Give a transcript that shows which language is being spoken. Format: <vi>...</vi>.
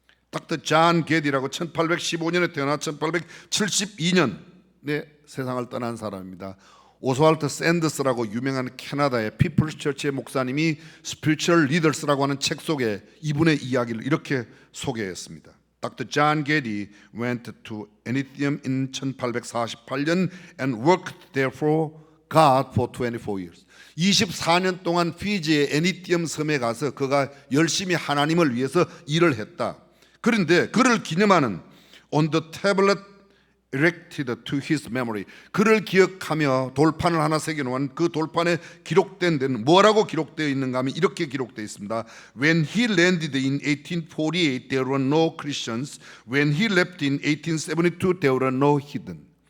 <ko>닥터 존 게디라고 1815년에 태어나 1872년에 세상을 떠난 사람입니다. 오스왈트 샌더스라고 유명한 캐나다의 피플스 처치의 목사님이 스피리추얼 리더스라고 하는 책 속에 이분의 이야기를 이렇게 소개했습니다.</ko> <en>Dr. John Getty went to Enithium in 1848년 and worked there for God for 24 years.</en> <ko>24년 동안 피지의 에니티엄 섬에 가서 그가 열심히 하나님을 위해서 일을 했다. 그런데 그를 기념하는</ko> <en>on the tablet erected to his memory,</en> <ko>그를 기억하며 돌판을 하나 새겨놓은 그 돌판에 기록된 데는 뭐라고 기록되어 있는가 하면 이렇게 기록되어 있습니다.</ko> <en>When he landed in 1848 there were no Christians. When he left in 1872 there were no heathen.</en>